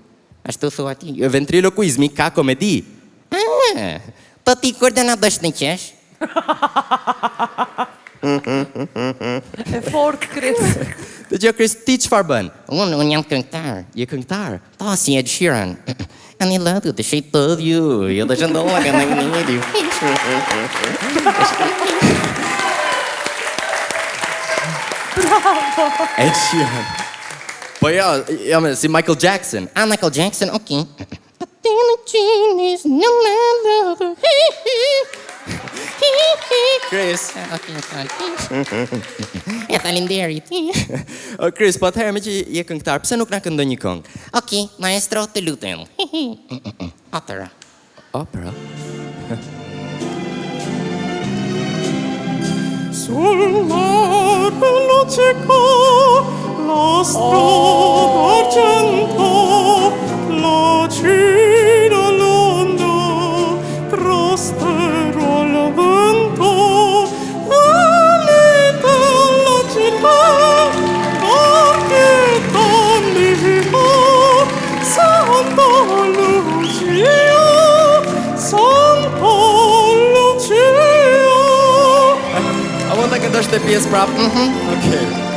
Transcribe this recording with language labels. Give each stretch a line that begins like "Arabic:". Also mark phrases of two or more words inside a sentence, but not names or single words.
Albanian: Ashtu thua ti, ventriloquizmi ka komedi. Po ti kur do na bësh në qesh? E fort, Kris. Dëgjoj Kris, ti çfarë bën? Unë jam këngëtar. Je këngëtar? Po, si Ed Sheeran.
English: And I love you, the shape of you.
Albanian: Jo të shëndolla ka në një. Ed Sheeran. Po ja, si Michael Jackson. Michael Jackson, okej. Kris. Faleminderit. Kris, po atëherë me që je këngëtar, pse nuk na këndon një këngë? Okej, maestro, të lutem. Opera.
Italian: Sul mare la cieca, la strada argento, la cina l'onda, prospero al vento, alita la città, archetta mia, Santa Lucia, Santa Lucia.
Albanian: A mund ta këndosh të pjesë prapë? Okej.